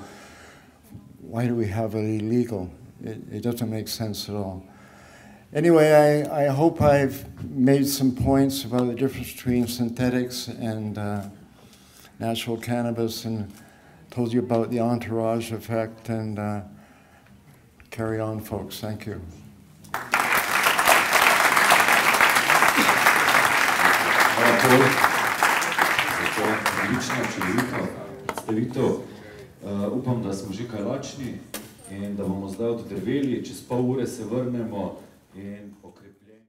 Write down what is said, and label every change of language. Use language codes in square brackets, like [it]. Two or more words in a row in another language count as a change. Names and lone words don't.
[en] Why do we have it illegal? It doesn't make sense at all. Anyway, I hope I've made some points about the difference between synthetics and natural cannabis, and told you about the entourage effect, and carry on, folks. Thank you. [sl] Upam, da smo že kaj lačni in da bomo zdaj oddrveli, čez pol ure se vrnemo in okrepili.